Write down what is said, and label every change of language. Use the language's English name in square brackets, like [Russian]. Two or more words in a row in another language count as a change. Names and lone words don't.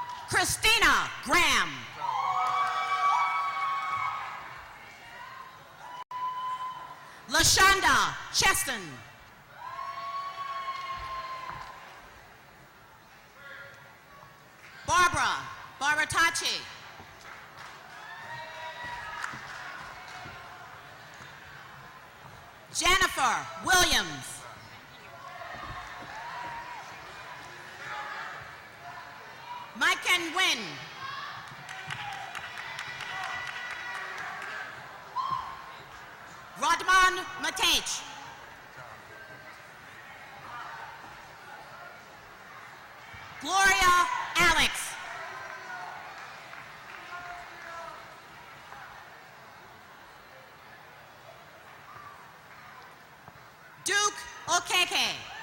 [English] Christina Graham. LaShonda Cheston. Barbara Tachi. Jennifer Williams. Mike and Wynn. Rodman Matej. Gloria Alex. Duke Okeke.